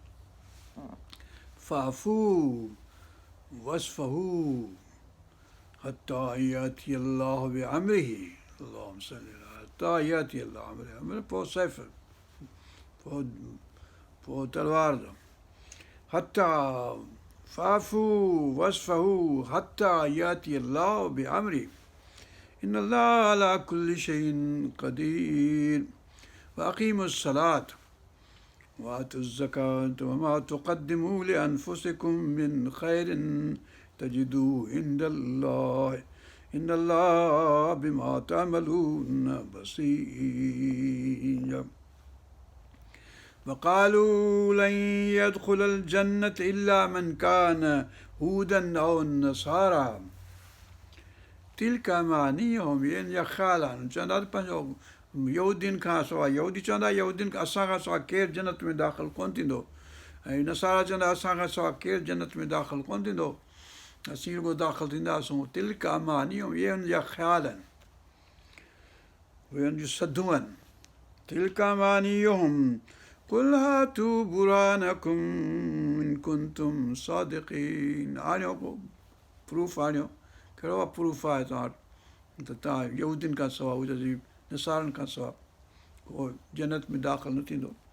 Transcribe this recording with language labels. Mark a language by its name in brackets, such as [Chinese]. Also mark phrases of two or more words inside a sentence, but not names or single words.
[Arabic] فاعفوا واصفحوا حتى يأتي الله بأمره اللهم صل على حتى يأتي الله بأمره [Sindhi] पोइ सैफ़ पोइ पोइ तलवार [Arabic] حتى فاعفوا واصفحوا حتى يأتي الله بأمره إن الله على كل شيء قدير وأقيموا الصلاة وآتوا الزكاة وما تقدموا لأنفسكم من خير تجدوه عند الله إن الله بما تعملون بصير وقالوا لن يدخل الجنة إلا من كان هودا أو نصارى تلك أمانيهم [Sindhi] इहे जा ख़्याल आहिनि चवंदा त पंहिंजो यहूदियुनि खां सवाइ यहूदी चवंदा यहूदियुनि खां असां खां सवाइ केरु जन्नत में दाख़िल कोन थींदो ऐं नसारा चवंदा असां खां सवाइ केरु जन्नत में दाख़िल कोन थींदो असीं रुॻो दाख़िल थींदासूं [Arabic] تلك أمانيهم [Sindhi] इहे हुन जा ख़्याल आहिनि उहे हुन जूं सधूं आहिनि [Arabic] تلك أمانيهم قل هاتوا برهانكم إن كنتم صادقين [Sindhi] आणियो को प्रूफ आणियो कहिड़ो आहे प्रूफ आहे तव्हां वटि त तव्हां यहूदियुनि खां सवाइ हुजे नसारनि खां सवाइ को जन्नत में दाख़िल न थींदो